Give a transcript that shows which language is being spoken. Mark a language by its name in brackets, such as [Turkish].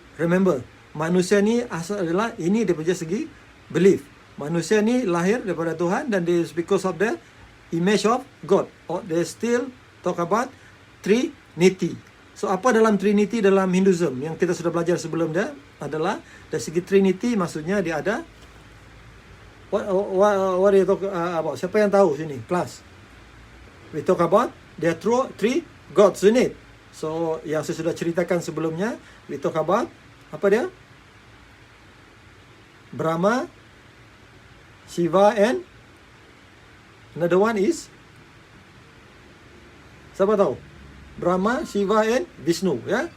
[Malay] Remember, manusia ni asal adalah, ini dia punya segi belief. [English] Manusia ni lahir daripada Tuhan dan this because of the image of God. They still talk about Trinity. [Malay] So apa dalam Trinity dalam Hinduism yang kita sudah belajar sebelum dia adalah dari segi Trinity, maksudnya dia ada what do you talk about? Siapa yang tahu sini? Kelas. [English] We talk about there are three gods in it. [Malay] So yang saya sudah ceritakan sebelumnya, we talk about apa dia? [English] Brahma, Shiva and another one is, siapa tahu? Brahma, Shiva and Vishnu, ya.